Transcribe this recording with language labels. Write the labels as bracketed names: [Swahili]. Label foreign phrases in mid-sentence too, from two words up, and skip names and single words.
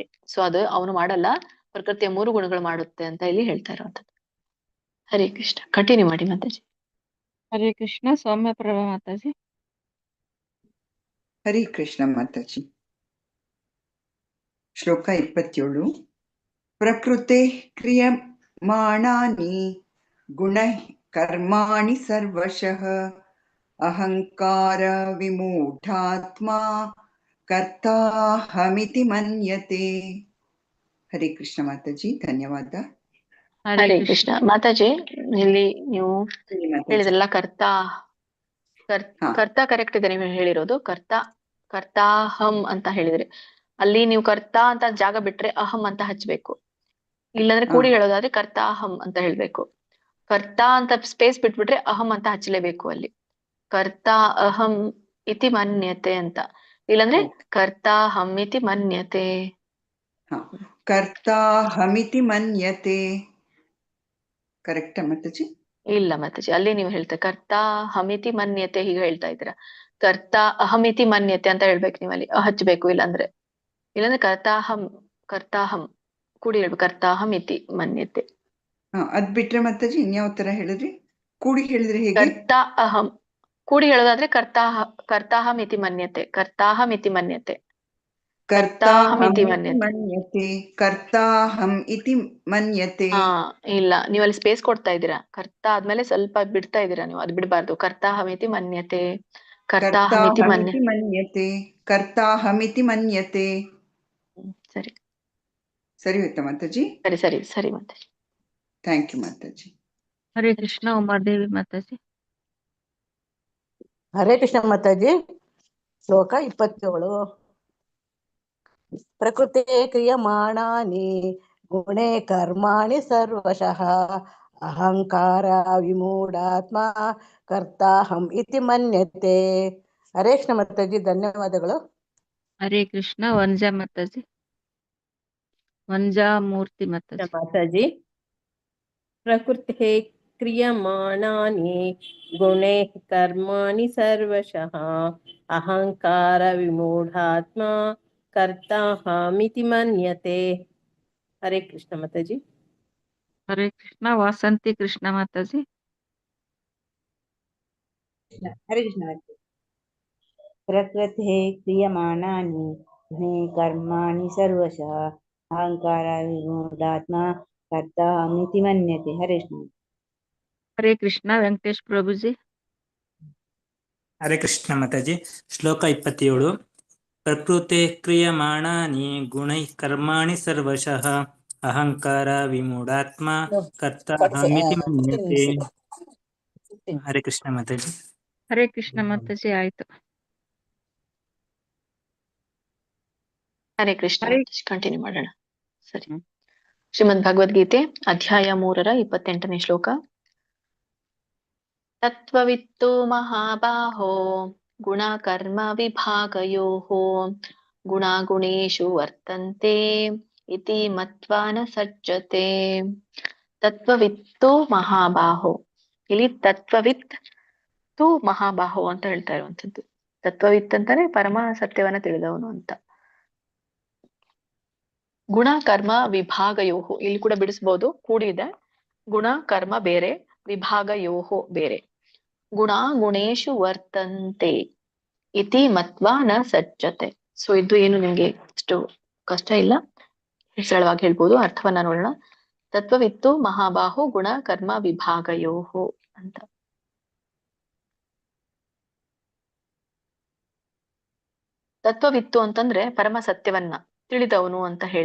[Kannada] ಸೊ ಅದು ಅವನು ಮಾಡಲ್ಲ, ಪ್ರಕೃತಿಯ 3 ಗುಣಗಳು ಮಾಡುತ್ತೆ ಅಂತ ಇಲ್ಲಿ ಹೇಳ್ತಾ ಇರುವಂತದ್ದು. ಹರೇ ಕೃಷ್ಣ. ಕಂಟಿನ್ಯೂ ಮಾಡಿ ಮಾತಾಜಿ. ಹರೇ ಕೃಷ್ಣ. ಸೌಮ್ಯ ಪ್ರಭಾ ಮಾತಾಜಿ. ಹರೇ ಕೃಷ್ಣ ಮಾತಾಜಿ. ಶ್ಲೋಕ 27. [Sanskrit] ಪ್ರಕೃತೆ ಕ್ರಿಯಮಾಣಾನಿ ಗುಣೈ ಕರ್ಮಾಣಿ ಸರ್ವಶಃ ಅಹಂಕಾರ ವಿಮೂಢಾತ್ಮ ಕರ್ತಾಹಮಿತಿ ಮನ್ಯತೆ. [Kannada] ಹರೇ ಕೃಷ್ಣ ಮಾತಾಜಿ. ಧನ್ಯವಾದ. ಹರೇ ಕೃಷ್ಣ ಮಾತಾಜಿ. ಇಲ್ಲಿ ನೀವು ಹೇಳಿದ್ರಲ್ಲ ಕರ್ತ ಕರೆಕ್ಟ್ ಇದೆ ನೀವು ಹೇಳಿರೋದು. ಕರ್ತಾಹಂ ಅಂತ ಹೇಳಿದ್ರಿ. ಅಲ್ಲಿ ನೀವು ಕರ್ತಾ ಅಂತ ಜಾಗ ಬಿಟ್ರೆ ಅಹಂ ಅಂತ ಹಚ್ಬೇಕು. ಇಲ್ಲಾಂದ್ರೆ ಕೂಡಿ ಹೇಳೋದಾದ್ರೆ ಕರ್ತಾಹಂ ಅಂತ ಹೇಳ್ಬೇಕು. ಕರ್ತಾ ಅಂತ ಸ್ಪೇಸ್ ಬಿಟ್ಬಿಟ್ರೆ ಅಹಂ ಅಂತ ಹಚ್ಚಲೇಬೇಕು ಅಲ್ಲಿ. [Sanskrit] ಕರ್ತಾ ಅಹಂ ಇತಿ ಮನ್ಯತೆ ಅಂತ. ಇಲ್ಲಾಂದ್ರೆ ಕರ್ತಾಹಂ ಇತಿ ಮನ್ಯತೆ. ಕರ್ತಾಹಮಿತಿ ಮನ್ಯತೆ. [Kannada] ಕರೆಕ್ಟಾ ಮಾತಾಜಿ? ಇಲ್ಲ ಮಾತಾಜಿ, ಅಲ್ಲಿ ನೀವು ಹೇಳ್ತಾ [Sanskrit] ಕರ್ತಾ ಹಮಿತಿ ಮನ್ಯತೆ [Kannada] ಹೀಗೆ ಹೇಳ್ತಾ ಇದ್ದೀರಾ. [Sanskrit] ಕರ್ತಾ ಅಹಮಿತಿ ಮನ್ಯತೆ [Kannada] ಅಂತ ಹೇಳ್ಬೇಕು ನೀವು, ಅಲ್ಲಿ ಹಚ್ಬೇಕು. ಇಲ್ಲಾಂದ್ರೆ ಕರ್ತಾಹಂ ಕೂಡಿ ಹೇಳ್ಬೇಕು, [Sanskrit] ಕರ್ತಾಹಂ ಇತಿ ಮನ್ಯತೆ. [Kannada] ಅದ್ ಬಿಟ್ರೆ ಮಾತಾಜಿ ಇನ್ಯಾವ ತರ ಹೇಳಿದ್ರಿ? ಕೂಡಿ ಹೇಳಿದ್ರೆ ಹೇಗೆ? [Sanskrit] ಕರ್ತಾ ಅಹಂ [Kannada] ಕೂಡಿ ಹೇಳೋದಾದ್ರೆ [Sanskrit] ಕರ್ತಾಹಂ ಇತಿ ಮನ್ಯತೆ, ಕರ್ತಾಹಂ ಇತಿ ಮನ್ಯತೆ, ಕರ್ತಾಹಂ ಇತಿ ಮನ್ಯತೆ. ಕರ್ತಾಹಂ ಇತಿ ಮನ್ಯತೆ. [Kannada] ಇಲ್ಲ, ನೀವು ಅಲ್ಲಿ ಸ್ಪೇಸ್ ಕೊಡ್ತಾ ಇದ್ದೀರಾ. ಕರ್ತಾ ಆದ್ಮೇಲೆ ಸ್ವಲ್ಪ ಬಿಡ್ತಾ ಇದ್ದೀರಾ ನೀವು, ಅದು ಬಿಡಬಾರ್ದು. [Sanskrit] ಕರ್ತಾಹಮಿತಿ ಮನ್ಯತೆ, ಕರ್ತಾಹಮಿತಿ ಮನ್ಯತೆ, ಕರ್ತಾಹಮಿತಿ ಮನ್ಯತೆ. [Kannada] ಸರಿ ಸರಿ ಹೋಯ್ತಾ ಮಾತಾಜಿ? ಸರಿ ಸರಿ ಸರಿ ಮಾತಾಜಿ. [English] thank you ಮಾತಾಜಿ. [Kannada] ಹರೇ ಕೃಷ್ಣ. ಉಮಾದೇವಿ ಮಾತಾಜಿ. ಹರೇ ಕೃಷ್ಣ ಮಾತಾಜಿ. ಶ್ಲೋಕ 27. [Sanskrit] ಪ್ರಕೃತಿ ಕ್ರಿಯಮಾಣಾನಿ ಗುಣೇ ಕರ್ಮಾಣಿ ಸರ್ವಶಃ ಅಹಂಕಾರ ವಿಮೂಢಾತ್ಮ ಕರ್ತಾಹಂ ಇತಿ ಮನ್ಯತೆ. [Kannada] ಹರೇ ಕೃಷ್ಣ ಮಾತಾಜಿ, ಧನ್ಯವಾದಗಳು. ಹರೇ ಕೃಷ್ಣ. ವಂಜಾ ಮಾತಾಜಿ. ವಂಜಾ ಮೂರ್ತಿ [Sanskrit] ಮಾತಾಜಿ. ಪ್ರಕೃತಿ ಕ್ರಿಯಮಾಣಾನಿ ಗುಣೇ ಕರ್ಮಾಣಿ ಸರ್ವಶಃ ಅಹಂಕಾರ ವಿಮೂಢಾತ್ಮ ಕರ್ತಾಹಮಿತಿ ಮನ್ಯತೆ. [Kannada] ಹರೇ ಕೃಷ್ಣ ಮಾತಾಜಿ. ಹರೇ ಕೃಷ್ಣ. ವಾಸಂತಿ ಕೃಷ್ಣ ಮಾತಾಜಿ. ಹರೇ ಕೃಷ್ಣ ಮಾತಾಜಿ. [Sanskrit] ಪ್ರಕೃತಿ ಕ್ರಿಯಮಾಣಾನಿ ಗುಣೇ ಕರ್ಮಾಣಿ ಸರ್ವಶಃ ಅಹಂಕಾರ ವಿಮೂಢಾತ್ಮ ಕರ್ತಾಹಮಿತಿ ಮನ್ಯತೆ. [Kannada] ಹರೇ ಕೃಷ್ಣ. ಹರೇ ಕೃಷ್ಣ. ವೆಂಕಟೇಶ್ ಪ್ರಭುಜಿ. ಹರೇ ಕೃಷ್ಣ ಮಾತಾಜಿ. ಶ್ಲೋಕ 27. [Sanskrit] ಪ್ರಕೃತೆ ಕ್ರಿಯಮಾಣಾನಿ ಗುಣೈ ಕರ್ಮಾಣಿ ಸರ್ವಶಃ ಅಹಂಕಾರ ವಿಮೂಢಾತ್ಮ ಕರ್ತಾಹಮಿತಿ ಮನ್ಯತೆ. [Kannada] ಹರೇ ಕೃಷ್ಣ ಮಾತಾಜಿ. ಹರೇ ಕೃಷ್ಣ ಮಾತಾಜಿ. ಆಯ್ತು. ಹರೇ ಕೃಷ್ಣ. ಕಂಟಿನ್ಯೂ ಮಾಡೋಣ. ಸರಿ. ಶ್ರೀಮದ್ ಭಗವದ್ಗೀತೆ ಅಧ್ಯಾಯ 3 28ನೇ ಶ್ಲೋಕ. [Sanskrit] ತತ್ವವಿತ್ತು ಮಹಾಬಾಹೋ ಗುಣ ಕರ್ಮ ವಿಭಾಗಯೋಃ ಗುಣಾಗುಣೇಷು ವರ್ತಂತೆ ಇತಿ ಮತ್ವಾ ನ ಸಜ್ಜತೆ. ತತ್ವವಿತ್ತು ಮಹಾಬಾಹೋ. [Kannada] ಇಲ್ಲಿ [Sanskrit] ತತ್ವವಿತ್ ತು ಮಹಾಬಾಹೋ [Kannada] ಅಂತ ಹೇಳ್ತಾ ಇರುವಂತದ್ದು. ತತ್ವವಿತ್ ಅಂತಾನೆ ಪರಮ ಸತ್ಯವನ್ನ ತಿಳಿದವನು ಅಂತ. [Sanskrit] ಗುಣ ಕರ್ಮ ವಿಭಾಗಯೋಹು, [Kannada] ಇಲ್ಲಿ ಕೂಡ ಬಿಡಿಸ್ಬೋದು, ಕೂಡಿದೆ. [Sanskrit] ಗುಣ ಕರ್ಮ [Kannada] ಬೇರೆ, ವಿಭಾಗಯೋಹು ಬೇರೆ. [Sanskrit] ಗುಣ ಗುಣೇಶು ವರ್ತಂತೆ ಇತಿ ಮತ್ವಾ ನ ಸಜ್ಜತೆ. [Kannada] ಸೊ ಇದು ಏನು ನಿಮ್ಗೆ ಅಷ್ಟು ಕಷ್ಟ ಇಲ್ಲ, ಸರಳವಾಗಿ ಹೇಳ್ಬೋದು. ಅರ್ಥವನ್ನ ನೋಡೋಣ. [Sanskrit] ತತ್ವವಿತ್ತು ಮಹಾಬಾಹು ಗುಣ ಕರ್ಮ ವಿಭಾಗಯೋಹು ಅಂತ. [Kannada] ತತ್ವವಿತ್ತು ಅಂತಂದ್ರೆ ಪರಮ ಸತ್ಯವನ್ನ ತಿಳಿದವನು ಅಂತ ಹೇಳಿ.